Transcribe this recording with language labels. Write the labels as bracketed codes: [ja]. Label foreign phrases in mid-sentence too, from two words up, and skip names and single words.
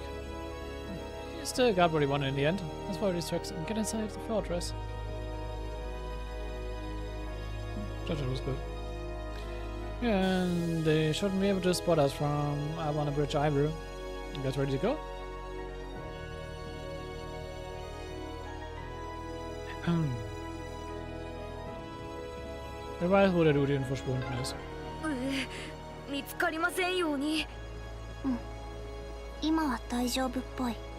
[en] He still got what he wanted in the end. Let's follow these tracks and get inside the fortress. That was good. And they shouldn't be able to spot us from up on the bridge either. You guys ready to go? [de] Wer weiß, wo der Dude verschwunden ist. [ja] 見つかりませんように。今は大丈夫っぽい。